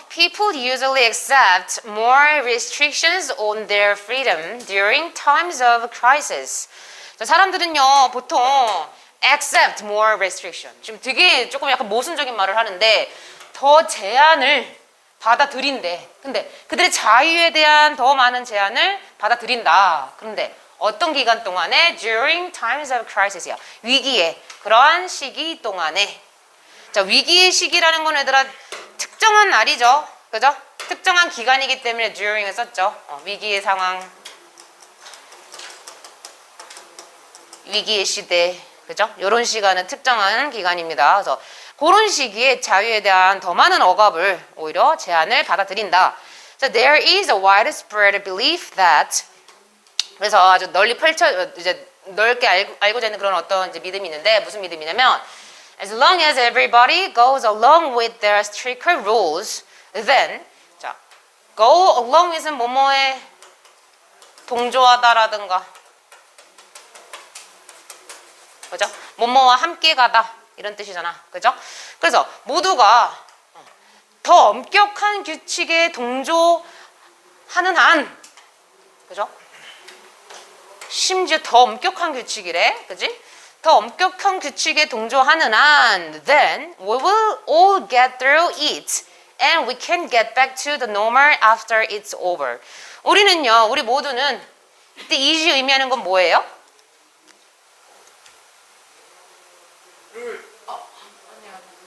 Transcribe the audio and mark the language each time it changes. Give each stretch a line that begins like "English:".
English: People usually accept more restrictions on their freedom during times of crisis.
Korean: 사람들은요 보통
English: accept more restriction.
Korean: 지금 되게 조금 약간 모순적인 말을 하는데 더 제한을 받아들인대. 근데 그들의 자유에 대한 더 많은 제한을 받아들인다. 그런데 어떤 기간 동안에
English: during times of crisis
Korean: 야. 위기에 그러한 시기 동안에. 자, 위기의 시기라는 건 얘들아 특정한 날이죠. 그죠? 특정한 기간이기 때문에 during을 썼죠. 위기의 상황, 위기의 시대, 그죠? 이런 시간은 특정한 기간입니다. 그래서 그런 시기에 자유에 대한 더 많은 억압을 오히려 제한을 받아들인다.
English: So there is a widespread belief that
Korean: 그래서 아주 널리 이제 넓게 알고자 하는 그런 어떤 이제 믿음이 있는데 무슨 믿음이냐면
English: as long as everybody goes along with their stricter rules, then
Korean: 자 go along with은 뭐뭐에 동조하다라든가 그죠? 뭐뭐와 함께 가다 이런 뜻이잖아. 그죠? 그래서 모두가 더 엄격한 규칙에 동조하는 한 그죠? 심지어 더 엄격한 규칙이래. 그지? 더 엄격한 규칙에 동조하는 한
English: then we will all get through it and we can get back to the normal after it's over.
Korean: 우리는요. 우리 모두는 이때 이시 의미하는 건 뭐예요? 룰. 아니야.